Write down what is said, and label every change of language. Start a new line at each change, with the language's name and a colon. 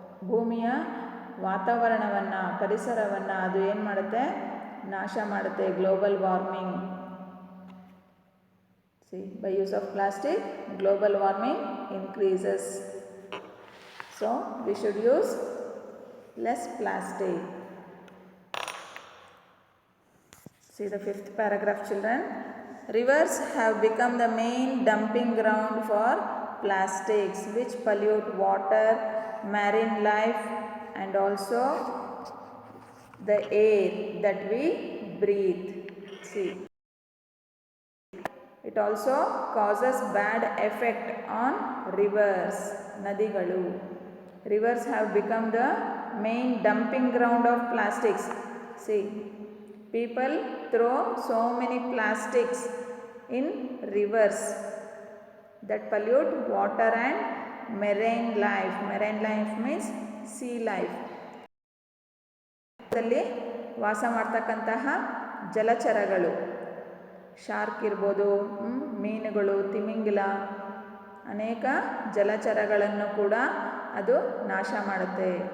Kannada: ಭೂಮಿಯ ವಾತಾವರಣವನ್ನು, ಪರಿಸರವನ್ನು ಅದು ಏನು ಮಾಡುತ್ತೆ, ನಾಶ ಮಾಡುತ್ತೆ.
English: Global warming. See, by use of plastic, global warming increases. So, we should use less plastic. See the 5th paragraph, children. Rivers have become the main dumping ground for plastics, which pollute water, marine life, and also the air that we breathe. See, it also causes bad effect on rivers, nadigalu. Rivers have become the main dumping ground of plastics. See, people throw so many plastics in rivers that pollute water and marine life. Marine life means sea life.
Kannada: ಅಲ್ಲಿ ವಾಸ ಮಾಡ್ತಕ್ಕಂತಹ ಜಲಚರಗಳು, shark ಇರ್ಬೋದು, ಮೀನುಗಳು, ತಿಮಿಂಗಿಲ, ಅನೇಕ ಜಲಚರಗಳನ್ನು ಕೂಡ ಅದು ನಾಶ ಮಾಡುತ್ತೆ.